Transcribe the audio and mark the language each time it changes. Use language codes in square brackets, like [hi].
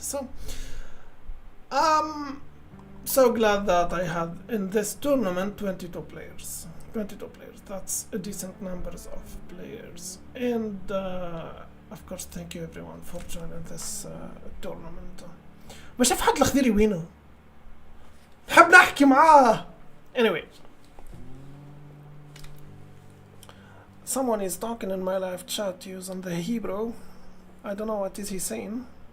[en] So I'm so glad that I had in this tournament 22 players. That's a decent numbers of players, and of course thank you everyone for joining this tournament. [ar] ما شاف حد الخضيري وينه؟ نحب نحكي معاه. [en] Anyway, someone is talking in my live chat using the Hebrew. I don't know what is he saying.